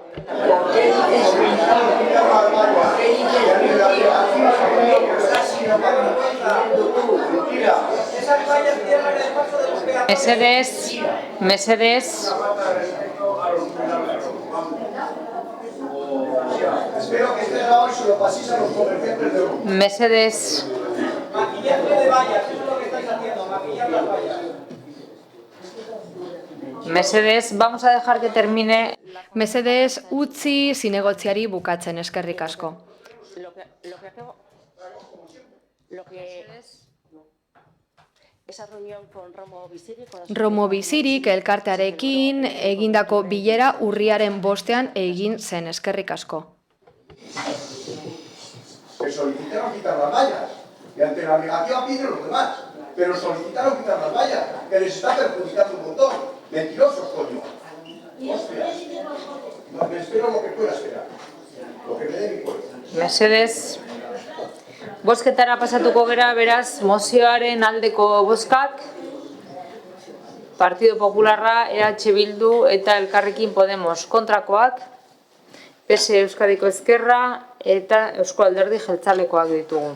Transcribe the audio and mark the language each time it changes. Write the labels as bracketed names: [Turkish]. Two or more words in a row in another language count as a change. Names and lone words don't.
[Basque] Mesedez. [Spanish] Espero que este grabado y se lo paséis a los comerciantes de Roma. [Basque] Mesedez. [Spanish] Maquillaje de vallas, eso es lo que estáis haciendo, maquillar las vallas. Mesedez, vamos a dejar que termine. [Basque] Mesedez, utzi zinegotziari bukatzen, eskerrik asko. Romo bizirik elkartearekin egindako bilera urriaren 5ean egin zen, eskerrik asko. [Spanish] Que solicitaron quitar las vallas y ante la negativa piden los demás, pero solicitaron quitar las vallas, que les está perjudicando un montón. Mentirosos, coño. Hostia. Me espero lo que pueda esperar, lo que me dé mi cuerpo. [Basque] Mesedez. Bozketara pasatuko gera, beraz, mozioaren aldeko bozkak, Partido Popularra, EH Bildu eta Elkarrekin Podemos kontrakoak, PS Euskadiko Ezkerra eta Eusko Alderdi Jeltzalekoak ditugu.